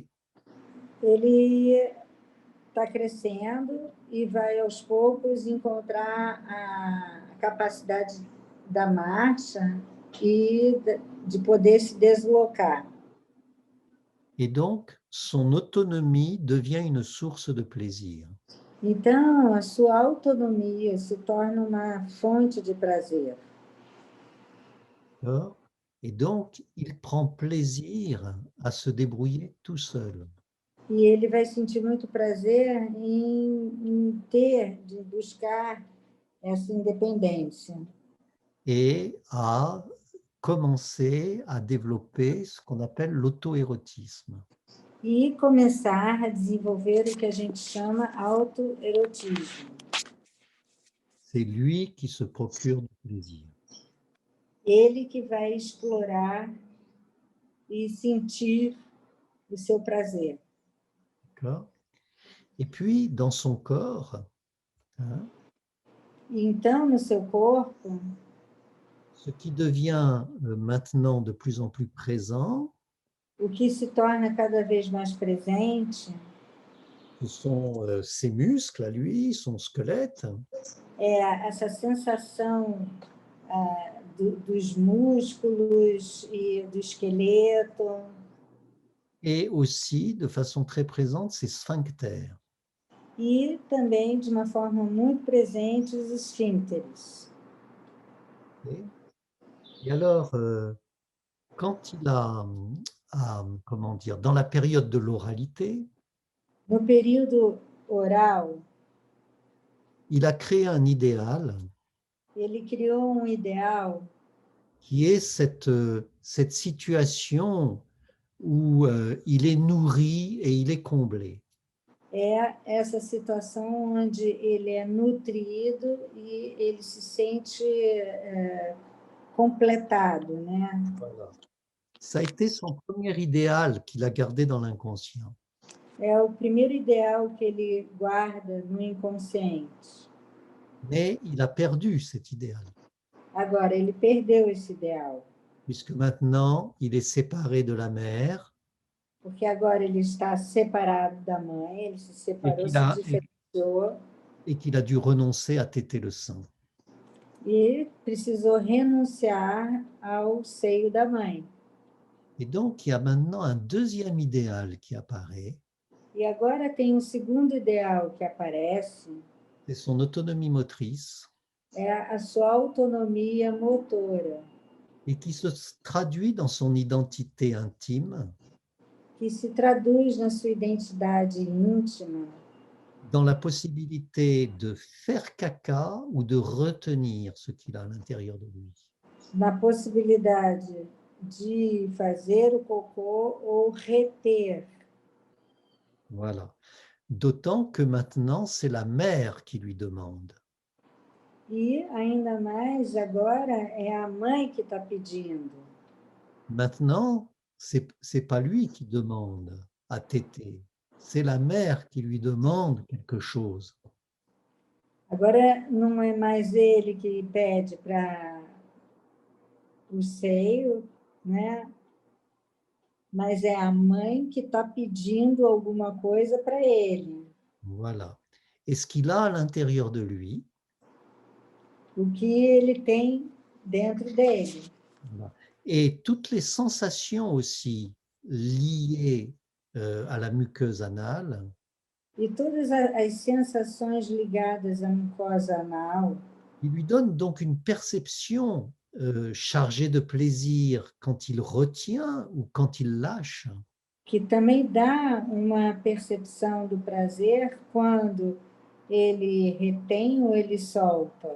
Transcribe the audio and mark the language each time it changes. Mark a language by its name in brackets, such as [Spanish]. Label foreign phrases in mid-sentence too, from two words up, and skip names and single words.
[Portuguese] Ele está crescendo e vai aos poucos encontrar a capacidade da marcha e de poder se deslocar. [French] Et donc, son autonomie devient une source de plaisir. [Portuguese] Então, a sua autonomia se torna uma fonte de prazer. [French] Et donc, il prend plaisir à se débrouiller tout seul. [Portuguese] E ele vai sentir muito prazer em de buscar essa independência. [French] Et à commencer à développer ce qu'on appelle l'auto-érotisme. [Portuguese] E começar a desenvolver o que a gente chama autoerotismo. [French] C'est lui qui se procure du plaisir. [Portuguese] Ele que vai explorar e sentir o seu prazer. [French] D'accord? Et puis, dans son corps, hein, [Portuguese] E então, no seu corpo, [French] ce qui devient maintenant de plus en plus présent, [Portuguese] o que se torna cada vez mais presente [French] ce sont ses muscles à lui, son squelette. [Portuguese] é essa sensação dos músculos e do esqueleto, [French] Et aussi, de façon très présente, ses sphincters. [Portuguese] e também, de uma forma muito presente, os esfíncteres. [French] Et alors, quand il comment dire, dans la période de l'oralité, [Portuguese] No período oral, [French] il a créé un idéal [Portuguese] ele criou um ideal [French] qui est cette situation où il est nourri et il est comblé. [Portuguese] é essa situação onde ele é nutrido e ele se sente completado, né? [French] Voilà. Ça a été son premier idéal qu'il a gardé dans l'inconscient. [Portuguese] É o primeiro ideal que ele guarda no inconsciente. [French] Mais il a perdu cet idéal, [Portuguese] Agora, ele perdeu esse ideal, [French] puisque maintenant il est séparé de la mère [Portuguese] porque agora ele está separado da mãe, ele se [French] et [Portuguese] separou, [French] qu'il se a, [Portuguese] diferenciou [French] et qu'il a dû renoncer à téter le sein. [Portuguese] e precisou renunciar ao seio da mãe. [French] Et donc, il y a maintenant un deuxième idéal qui apparaît, [Portuguese] E agora tem um segundo ideal que aparece, [French] c'est son autonomie motrice, [Portuguese] é a sua autonomia motora, [French] et qui se traduit dans son identité intime, [Portuguese] que se traduz na sua identidade íntima, [French] dans la possibilité de faire caca ou de retenir ce qu'il a à l'intérieur de lui. [Portuguese] na possibilidade de fazer o cocô ou reter. [French] Voilà. D'autant que maintenant, c'est la mère qui lui demande. [Portuguese] E ainda mais agora é a mãe que está pedindo. [French] Maintenant, c'est pas lui qui demande à téter, c'est la mère qui lui demande quelque chose. [Portuguese] Agora não é mais ele que pede para o seio, né? Mas é a mãe que está pedindo alguma coisa para ele. [French] Voilà. Et ce qu'il a à l'intérieur de lui, [Portuguese] O que ele tem dentro dele. [French] voilà, et toutes les sensations aussi liées à la muqueuse anale, [Portuguese] E todas as sensações ligadas à mucosa anal, [French] il lui donne donc une perception chargée de plaisir quand il retient ou quand il lâche. [Portuguese] que também dá uma percepção do prazer quando ele retém ou ele solta.